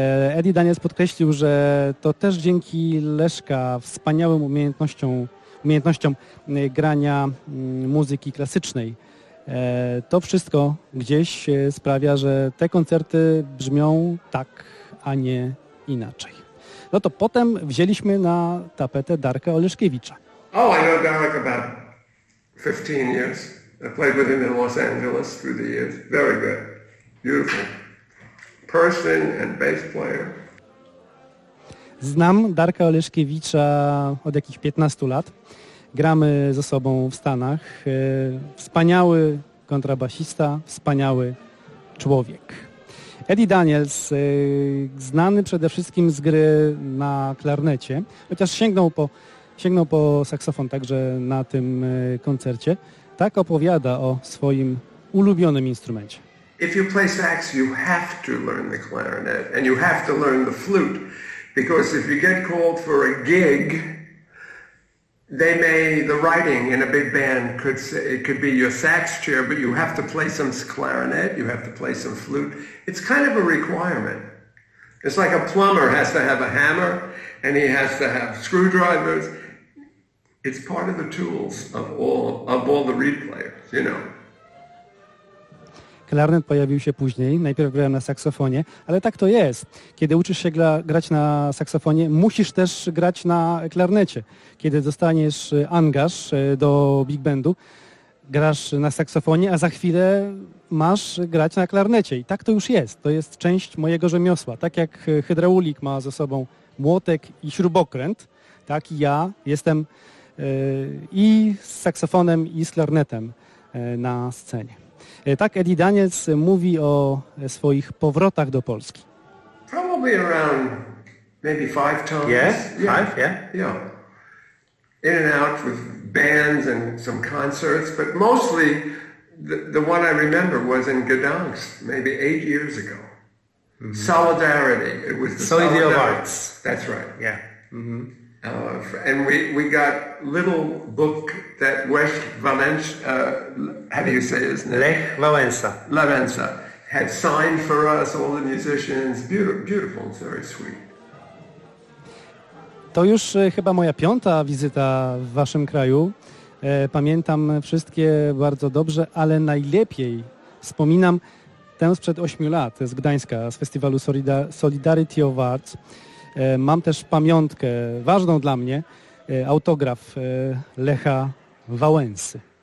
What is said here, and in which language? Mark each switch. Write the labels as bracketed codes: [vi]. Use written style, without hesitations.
[pl] Eddie Daniels podkreślił, że to też dzięki Leszka wspaniałym umiejętnościom grania muzyki klasycznej. To wszystko gdzieś sprawia, że te koncerty brzmią tak, a nie inaczej. No to potem wzięliśmy na tapetę Darka Oleszkiewicza. [en] Oh, I know Darek about 15 years. I played with him in Los Angeles through the years. Very good. Beautiful. Person and bass player. [pl] Znam Darka Oleszkiewicza od jakichś 15 lat. Gramy ze sobą w Stanach. Wspaniały kontrabasista, wspaniały człowiek. Eddie Daniels, znany przede wszystkim z gry na klarnecie, chociaż sięgnął po saksofon także na tym koncercie, tak opowiada o swoim ulubionym instrumencie. [en] If you play sax, you have to learn the clarinet and you have to learn the flute, because if you get called for a gig, the writing in a big band could say, it could be your sax chair, but you have to play some clarinet, you have to play some flute. It's kind of a requirement. It's like a plumber has to have a hammer and he has to have screwdrivers. It's part of the tools of all the reed players, you know. [pl] Klarnet pojawił się później, najpierw grałem na saksofonie, ale tak to jest. Kiedy uczysz się grać na saksofonie, musisz też grać na klarnecie. Kiedy dostaniesz angaż do big bandu, grasz na saksofonie, a za chwilę masz grać na klarnecie. I tak to już jest. To jest część mojego rzemiosła. Tak jak hydraulik ma ze sobą młotek i śrubokręt, tak i ja jestem i z saksofonem, i z klarnetem na scenie. Tak Eddie Daniels mówi o swoich powrotach do Polski. [en] Probably around maybe 5 times. Yes, yeah. 5, yeah. Yeah. In and out with bands and some concerts, but mostly The one I remember was in Gdańsk, maybe 8 years ago. Mm-hmm. Solidarity. It was the Solidarity of Arts. That's right, yeah. Mm-hmm. And we got little book that West Valencia, how do you say his name? Lech Wałęsa. Lawensa had signed for us, all the musicians. Beautiful, it's very sweet. [pl] To już chyba moja piąta wizyta w waszym kraju. Pamiętam wszystkie bardzo dobrze, ale najlepiej wspominam tę sprzed 8 lat z Gdańska, z festiwalu Solidarity of Arts. Mam też pamiątkę ważną dla mnie, autograf Lecha Wałęsy.